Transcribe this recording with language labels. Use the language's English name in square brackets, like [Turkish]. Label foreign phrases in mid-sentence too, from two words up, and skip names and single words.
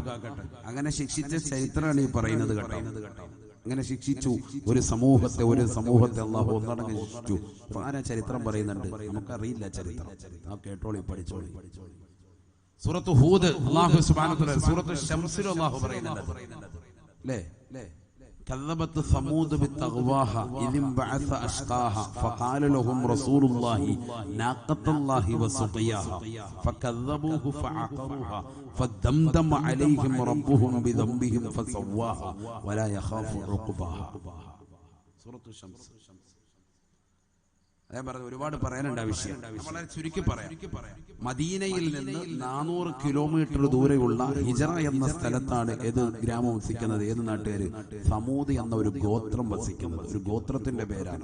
[Malayalam] അങ്ങനെ ശിക്ഷിച്ച ചരിത്രമാണ് ഈ പറയുന്നത് കേട്ടോ. അങ്ങനെ ശിക്ഷിച്ചു ഒരു സമൂഹത്തെ അല്ലാഹു ഒന്നടങ്കം ശിക്ഷിച്ചു. ആരാ ചരിത്രം പറയുന്നുണ്ട്? നമുക്കറിയില്ല ചരിത്രം. ആ കേട്ടോളി, പഠിച്ചോളി. സൂറത്ത് ഹൂദ് [Arabic] الله سبحانه وتعالى, [Malayalam] സൂറത്ത് ശംസിൽ അല്ലാഹു പറയുന്നുണ്ട് അല്ലേ? [Arabic] كذبت ثمود بالطغواها إذ انبعث أشقاها فقال لهم رسول الله ناقة الله وسقياها فكذبوه فعقروها فدمدم عليهم ربهم بذنبهم فسواها ولا يخاف عقباها. سورة الشمس. [Malayalam] ഒരുപാട് പറയാനുണ്ട് ആ വിഷയം. വളരെ ചുരുക്കി പറയാം. മദീനയിൽ നിന്ന് 400 കിലോമീറ്റർ ദൂരെയുള്ള ഹിജറ എന്ന സ്ഥലത്താണ് ഏത് ഗ്രാമം വസിക്കുന്നത്? ഏത് നാട്ടുകാര്? സമൂദ് എന്ന ഒരു ഗോത്രം വസിക്കുന്നത്. ഒരു ഗോത്രത്തിന്റെ പേരാണ്.